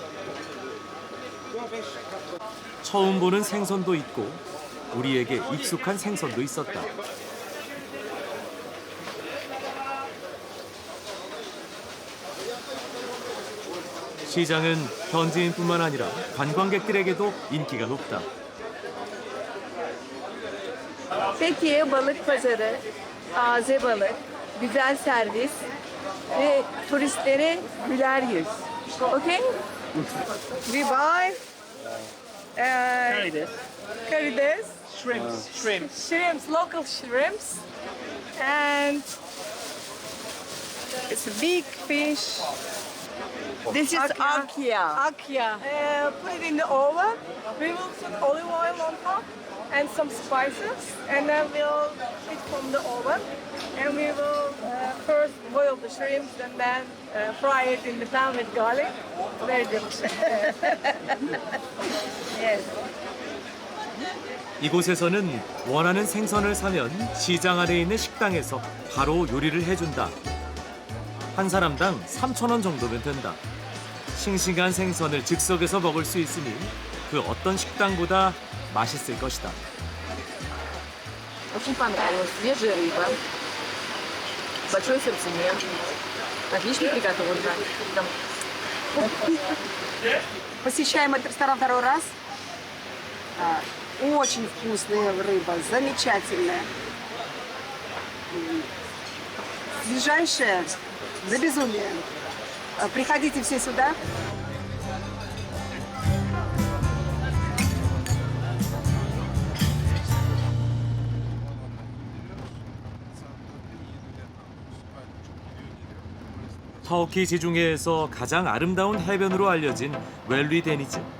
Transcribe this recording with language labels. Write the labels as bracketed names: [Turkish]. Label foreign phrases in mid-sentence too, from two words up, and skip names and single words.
[Korean] 처음 보는 생선도 있고 우리에게 익숙한 생선도 있었다. 시장은 현지인뿐만 아니라 관광객들에게도 인기가 높다. [Turkish] Fethiye Balık Pazarı, taze balık, güzel servis ve turistlere güler yüz. [English] Okay? We buy [Turkish] karides, [English] shrimps, local shrimps, and it's a big fish. This is Akya. Put it in the oven. We will put olive oil on top and some spices, and then we'll eat from the oven. And we will first boil the shrimps and then fry it in the pan with garlic. Very delicious. Yes. [Korean] 이곳에서는 원하는 생선을 사면 시장 안에 있는 식당에서 바로 요리를 해준다. 한 사람당 3,000원 정도면 된다. 싱싱한 생선을 즉석에서 먹을 수 있으니 그 어떤 식당보다 맛있을 것이다. [Russian] Очень понравилось. Свежая рыба, большой ассортимент, отлично приготовлено. Посещаем этот ресторан второй раз. Очень вкусная рыба, замечательная. Свежайшая, за безумие. Приходите все сюда. [Korean] 터키 지중해에서 가장 아름다운 해변으로 알려진 웰리 데니즈.